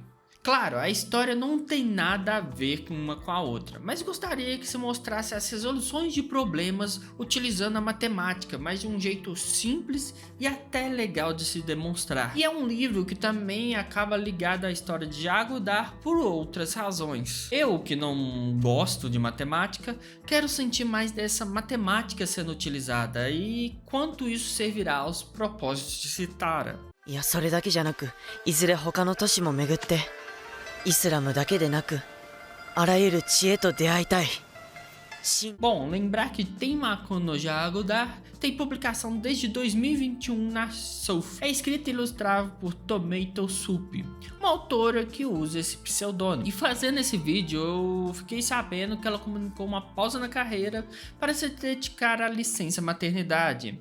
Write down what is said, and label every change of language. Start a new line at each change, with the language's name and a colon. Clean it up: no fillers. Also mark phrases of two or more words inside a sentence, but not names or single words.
Portuguese: Claro, a história não tem nada a ver uma com a outra, mas gostaria que se mostrasse as resoluções de problemas utilizando a matemática, mas de um jeito simples e até legal de se demonstrar. E é um livro que também acaba ligado à história de Jagudar por outras razões. Eu, que não gosto de matemática, quero sentir mais dessa matemática sendo utilizada e quanto isso servirá aos propósitos de Citara.
Japanese: いや、それだけじゃなく、いずれ他の都市も巡って、イスラムだけでなく、あらゆる知恵と出会いたい。
Portuguese: Bom, lembrar que Tenmaku no Jagudar tem publicação desde 2021 na Souf. É escrita e ilustrada por Tomoto Sup, uma autora que usa esse pseudônimo. E fazendo esse vídeo eu fiquei sabendo que ela comunicou uma pausa na carreira para se dedicar à licença maternidade.